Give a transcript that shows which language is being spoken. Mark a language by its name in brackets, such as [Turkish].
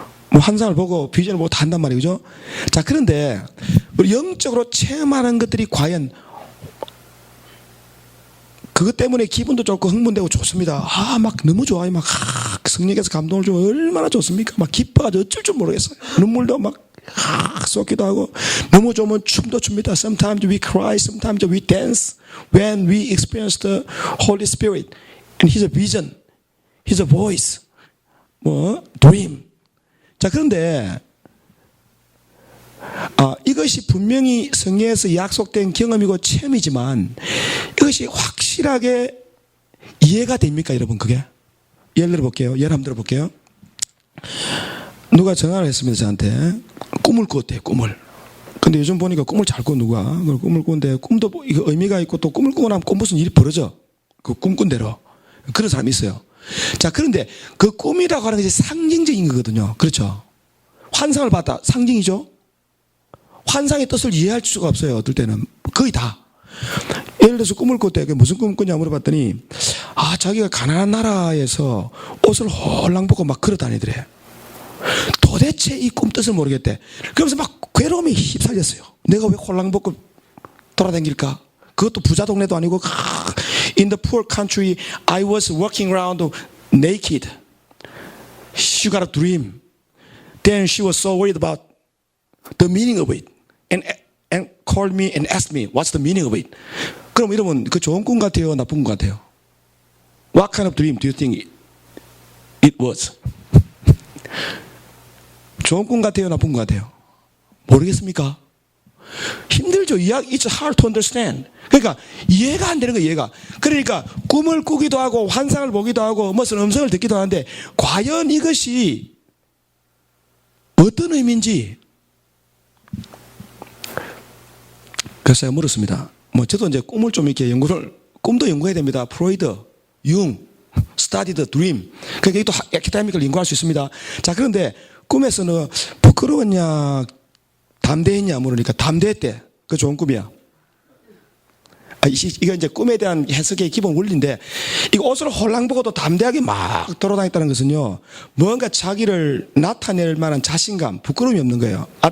[Korean] 환상을 보고 비전을 보고 다 한단 말이에요. 그죠? 자, 그런데 우리 영적으로 체험하는 것들이 과연 그것 때문에 기분도 좋고 흥분되고 좋습니다. 막 너무 좋아요. 성령께서 감동을 주고 얼마나 좋습니까? 기뻐가지고 어쩔 줄 모르겠어요. 눈물도 쏟기도 하고, 너무 좋으면 춤도 춥니다. [English] Sometimes we cry, sometimes we dance when we experience the Holy Spirit and His vision, His voice, dream. [Korean] 자, 그런데 이것이 분명히 성경에서 약속된 경험이고 체험이지만 이것이 확실하게 이해가 됩니까, 여러분? 그게? 예를 한번 들어볼게요. 누가 전화를 했습니다, 저한테. 꿈을 꾸었대요, 꿈을. 근데 요즘 보니까 꿈을 잘 꿔, 누가. 그걸 꿈을 꾸는데, 꿈도 이거 의미가 있고, 또 꿈을 꾸고 나면 꼭 무슨 일이 벌어져. 그 꿈꾼 대로. 그런 사람이 있어요. 자, 그런데 그 꿈이라고 하는 것이 상징적인 거거든요. 그렇죠? 환상을 봤다. 상징이죠? 환상의 뜻을 이해할 수가 없어요. 어떨 때는 거의 다. 예를 들어서 꿈을 꿀 때 무슨 꿈을 꾸냐 물어봤더니 자기가 가난한 나라에서 옷을 홀랑 벗고 막 걸어 다니더래. 도대체 이 꿈 뜻을 모르겠대. 그러면서 막 괴로움이 휩쓸렸어요. 내가 왜 홀랑 벗고 돌아다닐까? 그것도 부자 동네도 아니고 [English] In the poor country I was walking around naked. She got a dream. Then she was so worried about the meaning of it and called me and asked me what's the meaning of it. [Korean] 그럼 이러면 그 좋은 꿈 같아요? 나쁜 꿈 같아요? [English] What kind of dream do you think it was? [Korean] 좋은 꿈 같아요? 나쁜 꿈 같아요? 모르겠습니까? 힘들죠. [English] It's hard to understand. [Korean] 그러니까 이해가 안 되는 거예요. 이해가. 그러니까 꿈을 꾸기도 하고 환상을 보기도 하고 무슨 음성을 듣기도 하는데 과연 이것이 어떤 의미인지 그래서 제가 물었습니다. 저도 이제 꿈을 좀 이렇게 꿈도 연구해야 됩니다. [English] 프로이드, 융, study the dream. [Korean] 그러니까 이것도 아카데믹을 연구할 수 있습니다. 자, 그런데 꿈에서는 부끄러웠냐, 담대했냐 물으니까 담대했대. 그거 좋은 꿈이야. 이거 이제 꿈에 대한 해석의 기본 원리인데, 이거 옷을 홀랑 벗고도 담대하게 막 돌아다녔다는 것은요, 뭔가 자기를 나타낼 만한 자신감, 부끄러움이 없는 거예요.